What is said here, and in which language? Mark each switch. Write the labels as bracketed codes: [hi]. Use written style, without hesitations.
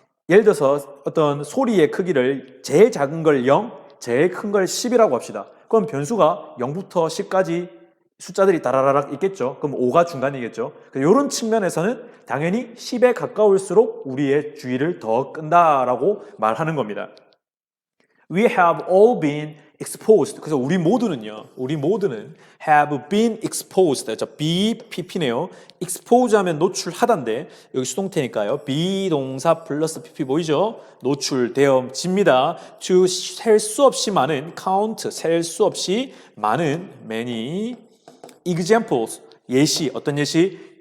[ko] 예를 들어서 어떤 소리의 크기를 제일 작은 걸 0, 제일 큰 걸 10이라고 합시다. 그럼 변수가 0부터 10까지 숫자들이 다라라락 있겠죠. 그럼 5가 중간이겠죠. 이런 측면에서는 당연히 10에 가까울수록 우리의 주의를 더 끈다라고 말하는 겁니다. [en] We have all been exposed. [ko] 그래서 우리 모두는 [en] have been exposed. [ko] 자, be, pp네요. expose 하면 노출하다인데 여기 수동태니까요. be 동사 플러스 pp 보이죠? 노출되어집니다. to 셀 수 없이 많은 count 셀 수 없이 많은 [en] many examples [ko] 예시 어떤 예시?